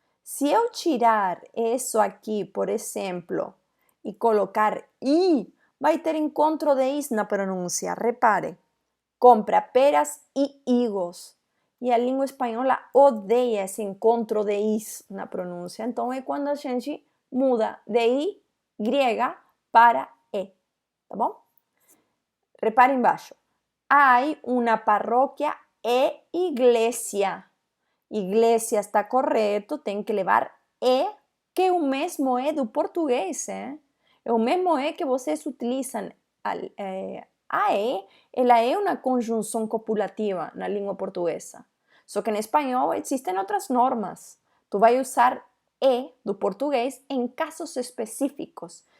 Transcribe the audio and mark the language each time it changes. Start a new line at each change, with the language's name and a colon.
Portuguese: Se eu tirar isso aqui, por exemplo, e colocar I, vai ter encontro de Is na pronúncia.
Spanish: Repare, compra peras e higos.
Portuguese: E a língua espanhola odeia esse encontro de Is na pronúncia. Então, é quando a gente muda de I, griega, para E. Tá bom? Repare embaixo.
Spanish: Hay una parroquia e iglesia.
Portuguese: Iglesia está correto, tem que levar E, que é o mesmo E do português. É o mesmo E que vocês utilizam. A E, ela é uma conjunção copulativa na língua portuguesa. Só que em espanhol existem outras normas. Tu vai usar E do português em casos específicos.